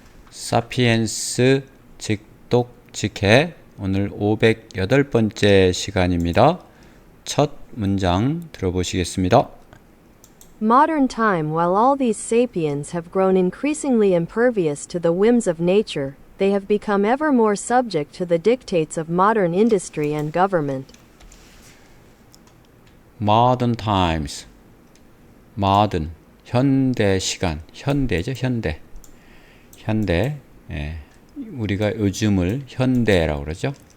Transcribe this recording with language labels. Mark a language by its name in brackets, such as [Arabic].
[Korean] 사피엔스 직독직해 오늘 508번째 시간입니다. 첫 문장 들어보시겠습니다. [English] Modern time, while all these sapiens have grown increasingly impervious to the whims of nature, they have become ever more subject to the dictates of modern industry and government. Modern times, modern, [Korean] 현대 시간, 현대죠, 현대. 예, 우리가 요즘을 현대라고 그러죠.